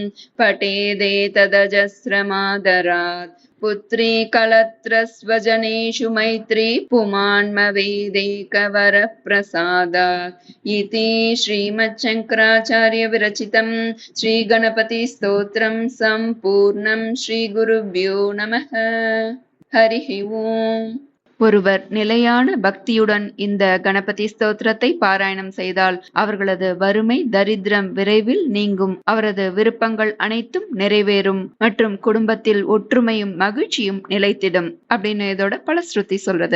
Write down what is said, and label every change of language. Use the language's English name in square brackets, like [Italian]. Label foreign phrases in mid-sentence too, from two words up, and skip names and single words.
[Sanskrit] पठेदेतदजस्रमादरात् पुत्री कलत्रस्वजनेषु मैत्री पुमान्मवेदेकवर प्रसादात् इति श्रीमच्छङ्कराचार्य विरचितं श्रीगणपति स्तोत्रं सम्पूर्णं श्रीगुरुभ्यो नमः हरिः ओम्. [Tamil] ஒருவர் நிலையான பக்தியுடன் இந்த கணபதி ஸ்தோத்திரத்தை பாராயணம் செய்தால் அவர்களது வறுமை தரித்திரம் விரைவில் நீங்கும். அவரது விருப்பங்கள் அனைத்தும் நிறைவேறும் மற்றும் குடும்பத்தில் ஒற்றுமையும் மகிழ்ச்சியும் நிலைத்திடும் அப்படின்னு இதோட பலஸ்ருதி சொல்றது.